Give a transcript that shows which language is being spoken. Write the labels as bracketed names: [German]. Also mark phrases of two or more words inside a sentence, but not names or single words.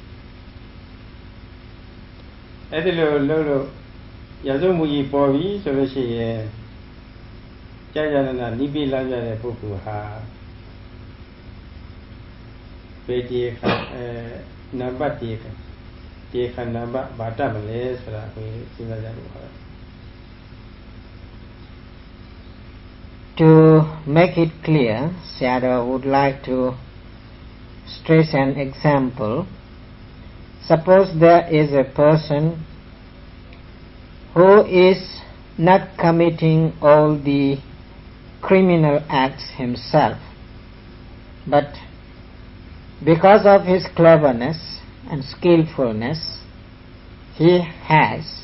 [Burmese] အဲ့ဒီလိုလုပ်လို့ရာဇဝမှုကြီးပေါ်ပြီဆိုလို့ရှိရင်ကြာနာနိပိလမ်းပြတဲ့ပုဂ္ဂိုလ်ဟာပေတီခနံပါတ်တီခနံပါတ်ဘာတတ်မလဲဆိုတာကိုစဉ်းစားကြလို့ပါ [English] To make it clear, Sayadaw would like to stress an example. Suppose there is a person who is not committing all the criminal acts himself, but because of his cleverness and skillfulness, he has